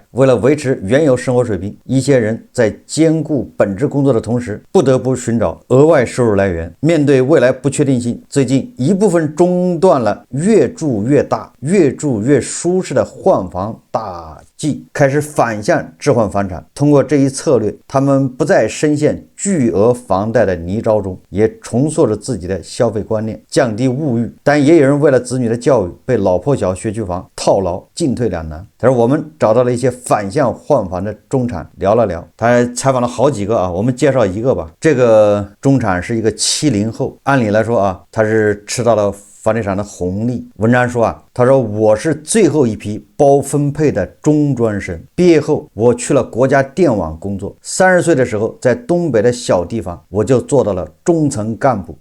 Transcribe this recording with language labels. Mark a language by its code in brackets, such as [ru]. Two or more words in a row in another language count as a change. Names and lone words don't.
[zh] 為了維持原有生活水平，一些人在兼顧本職工作的同時，不得不尋找額外收入來源。面對未來不確定性，最近一部分中斷了越住越大、越住越舒適的換房大計，開始反向置換房產。通過這一策略，他們不再深陷巨額房貸的泥沼中，也重塑了自己的消費觀念，降低物欲。但也有人為了子女的教育，被老破小學區房套牢，進退兩難。他說我們找到了一些反向換房的中產，聊了聊。他採訪了好幾個啊，我們介紹一個吧。這個中產是一個70後，按理來說啊，他是吃到了房地產的紅利。文章說啊，他說我是最後一批包分配的中專生，畢業後我去了國家電網工作。30歲的時候，在東北的小地方，我就做到了中層幹部。